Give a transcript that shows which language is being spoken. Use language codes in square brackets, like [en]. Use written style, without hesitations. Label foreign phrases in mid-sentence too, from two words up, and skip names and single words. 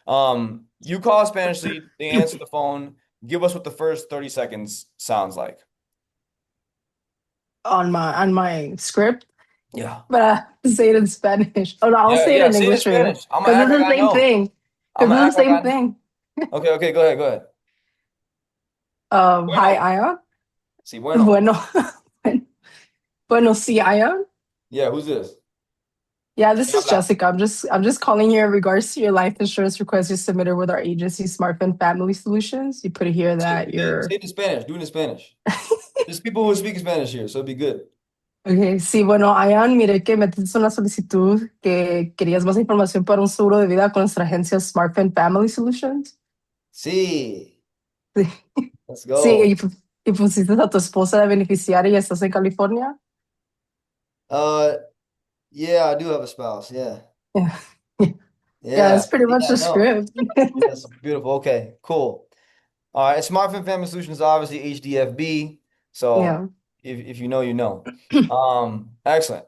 [en] You call a Spanish lead, they answer the phone. Give us what the first 30 seconds sounds like. on my script, Yeah. but I have to say it in Spanish. Oh no, I'll Yeah, say it yeah, in say it in English for you Spanish. I'm gonna because act it's like the I same know. thing. I'm Because gonna it's act the like same I thing. Okay, okay, go ahead, go ahead. Hi, [es] Bueno. Ion. Sí, bueno. Bueno, bueno, sí, Ion. [en] Yeah, who's this? Yeah, this [es] ¿Quién [en] is [es] habla? [en] Jessica. I'm just calling you in regards to your life insurance request you submitted with our agency, SmartFin Family Solutions. You put here that Say you're it in Spanish. Do it in Spanish. There's people who speak Spanish here, so it'd be good. [es] Okay, sí, bueno, Ian, miré que metiste una solicitud que querías más información para un seguro de vida con nuestra agencia SmartFin Family Solutions. Sí. Sí, [en] Let's [es] sí, [en] go. [es] y pusiste a tu esposa de beneficiaria y estás en California. [en] Uh, yeah, I do have a spouse. Yeah. Yeah, yeah, Yeah. that's pretty much Yeah, the no. script. Yes, beautiful. Okay, cool. All right, Smartphone Family Solutions is obviously HDFB. So Yeah. if you know, you know. Excellent.